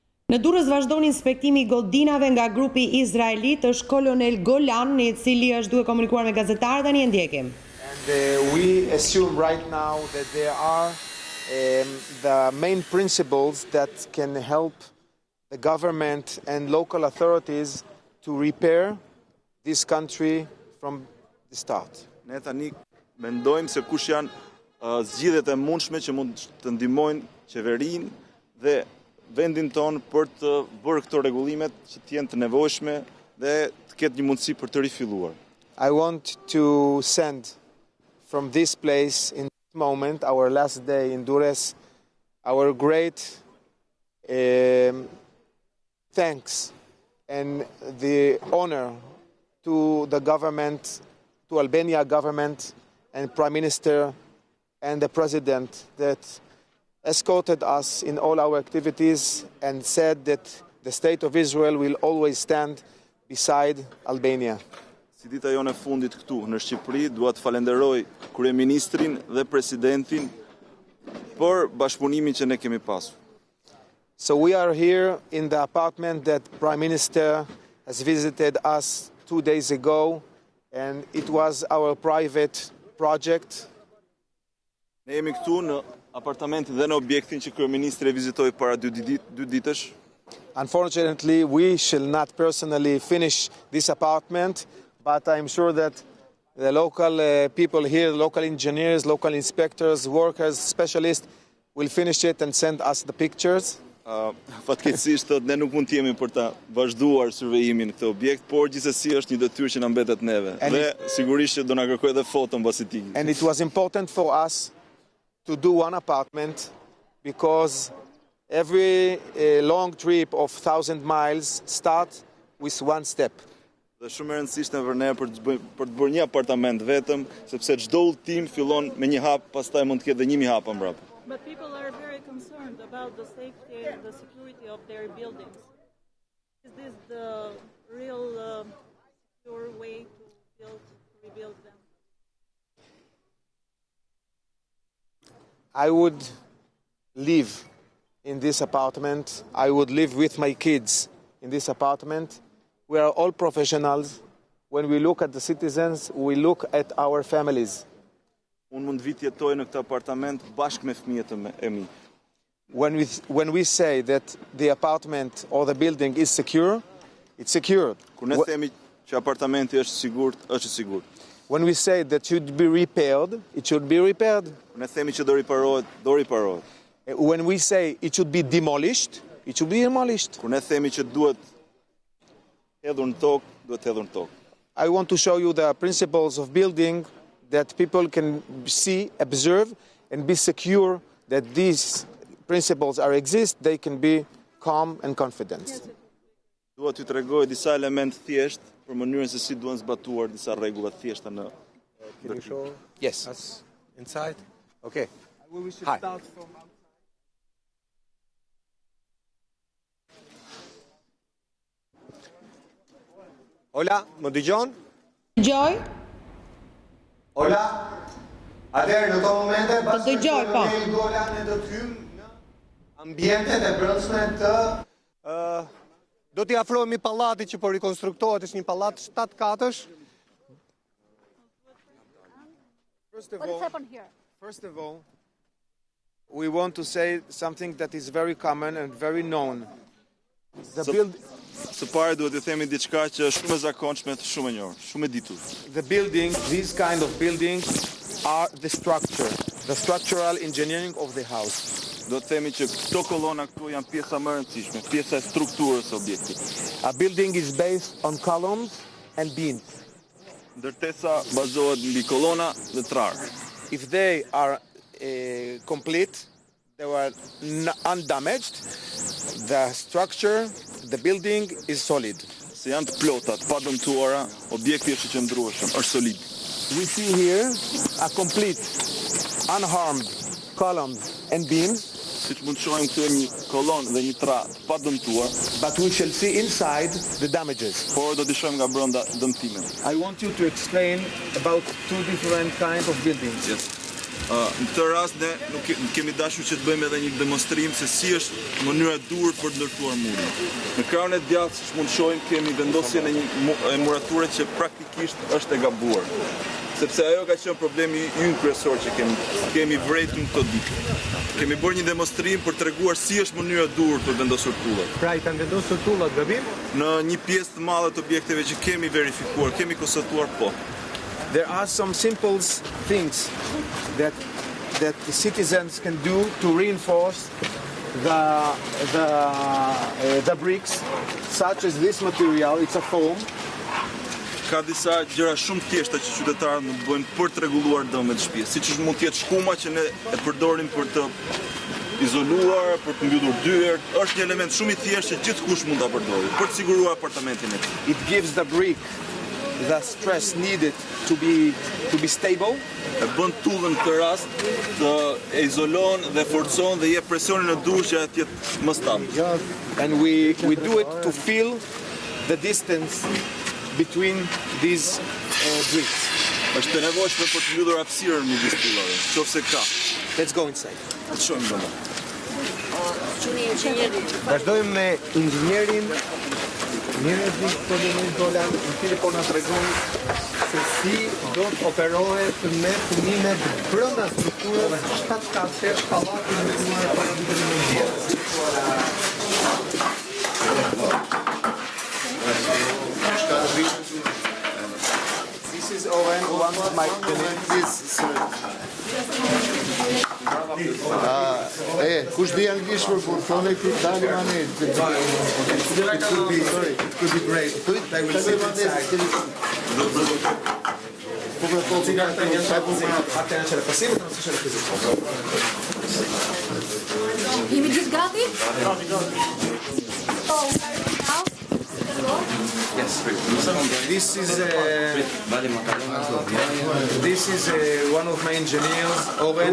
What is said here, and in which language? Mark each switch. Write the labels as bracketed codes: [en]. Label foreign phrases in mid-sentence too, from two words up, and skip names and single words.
[sq] Në Durrës vazhdon inspektimi i godinave nga grupi izraelit, është kolonel Golan, I cili është duke komunikuar me gazetarët, tani e ndjekim. [en] And we assume right now that there are the main principles that can help the government and local authorities to repair this country from the start. [sq] Ne tani mendojmë se kush janë zgjidhjet e mundshme që mund të ndihmojnë qeverinë dhe vendin tonë për të bërë këto rregullimet që të jenë të nevojshme dhe të ketë një mundësi për të rifilluar. [en] I want to send from this place in this moment, our last day in Durrës, our great thanks and the honor to the government, to Albania government and Prime Minister and the President that escorted us in all our activities and said that the State of Israel will always stand beside Albania. [sq] Si dita jone fundit këtu në Shqipëri, dua të falenderoj kryeministrin dhe presidentin për bashkëpunimin që ne kemi pasur. [en] So we are here in the apartment that Prime Minister has visited us 2 days ago, and it was our private project. [sq] Ne jemi këtu në apartamentin dhe në objektin që kryeministri e vizitoi para 2 ditësh. [en] Unfortunately, we shall not personally finish this apartment, but I'm sure that the local people here, local engineers, local inspectors, workers, specialists will finish it and send us the pictures. [sq] Fatkeqësisht ne nuk mund të jemi për ta vazhduar survejimin në këtë objekt, por gjithsesi është një detyrë që na mbetet neve. Dhe sigurisht që do na kërkoj edhe foto mbasi ti. [en] And it was important for us to do one apartment because every long trip of 1,000 miles starts with one step. [sq] Dhe shumë e rëndësishme për ne për të bërë një apartament vetëm, sepse çdo udhtim fillon me një hap, pastaj mund të ketë edhe 1000 hapa mbrapa. [en] But people are very concerned about the safety and the security of their buildings. Is this the real secure way to rebuild them? I would live in this apartment. I would live with my kids in this apartment. We are all professionals. When we look at the citizens, we look at our families. [sq] Unë mund vit jetoj në këtë apartament bashkë me fëmijët e mi. [en] When we say that the apartment or the building is secure, it's secure. [sq] Kur ne themi që apartamenti është sigurt, është i sigurt. [en] When we say that should be repaired, it should be repaired. [sq] Kur ne themi që do riparohet, do riparohet. [en] When we say it should be demolished, it should be demolished. [sq] Kur ne themi që duhet hedhur në tokë, duhet hedhur në tokë. [en] I want to show you the principles of building that people can see, observe, and be secure that these principles exist, they can be calm and confident. [sq] Dua t'ju tregoj disa elementë thjesht për mënyrën se si duhen zbatuar disa rregulla thjeshta në. [en] Can you show Yes. us inside? Okay. We should Hi. start from outside. [sq] Ola, më dëgjon? Dëgjoj? Ola. Atëherë në këto momente pas dëgjoj, po. Golan e do të hymë në ambientet e brendshme të do t'i afrohemi pallatit që po rikonstruktohet, është një pallat 7 katësh. [en] What has happened here? First of all, we want to say something that is very common and very known. [sq] Së pari duhet të themi diçka që është shumë e zakonshme, shumë e njohur, shumë e ditur. [en] The building, these kind of buildings are the structure, the structural engineering of the house. [sq] Do të themi që këto kolona këtu janë pjesa më e rëndësishme, pjesa e strukturës së objektit. [en] A building is based on columns and beams. [sq] Ndërtesa bazohet mbi kolona dhe trar. [en] If they are complete, they were undamaged, the structure, the building is solid. [sq] Se janë të plota, të padëmtuara, objekti është i qëndrueshëm, është solid. [en] We see here a complete, unharmed columns and beams, [sq] Siç mund të shohim këtu një kolonë dhe një trar të padëmtuar, [en] but we shall see inside the damages. [sq] por do t'i shohim nga brenda dëmtimet. [en] I want you to explain about two different kinds of buildings. Yes. [sq] Në këtë rast ne nuk kemi dashur që të bëjmë edhe një demonstrim se si është mënyra e duhur për të ndërtuar murin. Në krahun e djathtë, siç mund të shohim, kemi vendosjen e një murature që praktikisht është e gabuar. Sepse ajo ka qenë problemi ynë kryesor që kemi vretur këto ditë. Kemi bërë një demonstrim për treguar si është mënyra e duhur për vendosur tullat. Pra i kanë vendosur tullat gabim? Në një pjesë të madhe të objekteve që kemi verifikuar, kemi konstatuar po. [en] There are some simple things that the citizens can do to reinforce the bricks, such as this material. It's a foam. [sq] Ka disa gjëra shumë thjeshta që qytetarët mund të bëjnë për të rregulluar dëmet të shtëpisë, siç mund të jetë shkuma që ne e përdorim për të izoluar, për të mbyllur dyert. Është një element shumë i thjeshtë që gjithkush mund ta përdorë për të siguruar apartamentin e tij. [en] It gives the brick the stress needed to be stable. [sq] E bën tullën në këtë rast të e izolon dhe forcon dhe jep presionin e duhur që atë të jetë më stabil. [en] And we do it to fill the distance between these bricks. [sq] Është e nevojshme për të mbyllur hapësirën midis tullave, nëse ka. [en] Let's go inside. [sq] Le të shohim më. Vazhdojmë me inxhinierin Golan, i cili po na tregon se si do të operohet me fëmijët brenda strukturës 7 kaste pallati në paradite në Mund. [en] This is Owen, one of my colleagues. [sq] Kush di anglisht për thonë këtu dali mani. [en] It could be great. They will sit inside. [sq] Jemi gjithë gati? [en] Yes. This is one of my engineers, Owen.